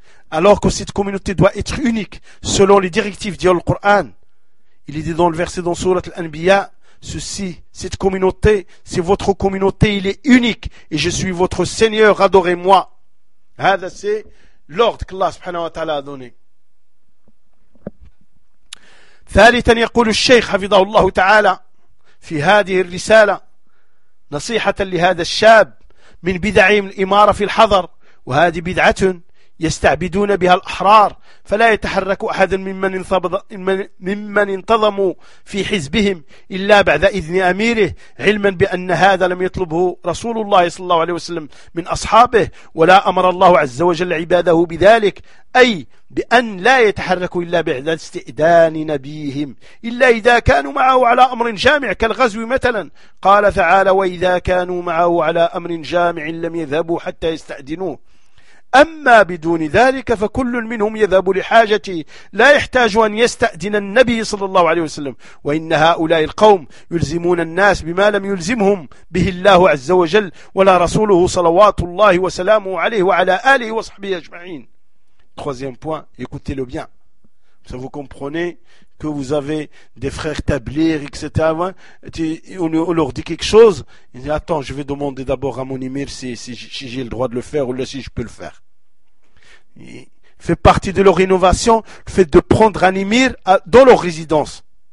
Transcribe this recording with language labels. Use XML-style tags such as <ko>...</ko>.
<fr>Alors que cette communauté doit être unique selon les directives du Coran. Il est dit dans le verset dans Sourate Al-Anbiya, ceci, cette communauté, c'est votre communauté, il est unique et je suis votre Seigneur, adorez-moi. C'est l'ordre qu'Allah subhanahu wa ta'ala a donné.</fr> <ar>ثالثا يقول الشيخ حفظه الله تعالى في هذه الرسالة نصيحة لهذا الشاب من بدع الإمارة في الحضر وهذه بدعة يستعبدون بها الأحرار فلا يتحرك أحد ممن انتظموا في حزبهم إلا بعد إذن أميره علما بأن هذا لم يطلبه رسول الله صلى الله عليه وسلم من أصحابه ولا أمر الله عز وجل عباده بذلك أي بأن لا يتحركوا إلا بعد استئذان نبيهم إلا إذا كانوا معه على أمر جامع كالغزو مثلا قال تعالى وإذا كانوا معه على أمر جامع لم يذهبوا حتى يستأذنوه أما بدون ذلك فكل منهم يذهب لحاجته لا يحتاج أن يستأذن النبي صلى الله عليه وسلم وإن هؤلاء القوم يلزمون الناس بما لم يلزمهم به الله عز وجل ولا رسوله صلوات الله وسلامه عليه وعلى آله وصحبه أجمعين.</ar> <fr>Troisième point, écoutez-le bien. Ça, vous comprenez que vous avez des frères tablir, etc. On leur dit quelque chose. Ils disent, attends, je vais demander d'abord à mon émir si j'ai le droit de le faire ou là, si je peux le faire. Et fait partie de leur innovation, le fait de prendre un émir dans leur résidence.</fr>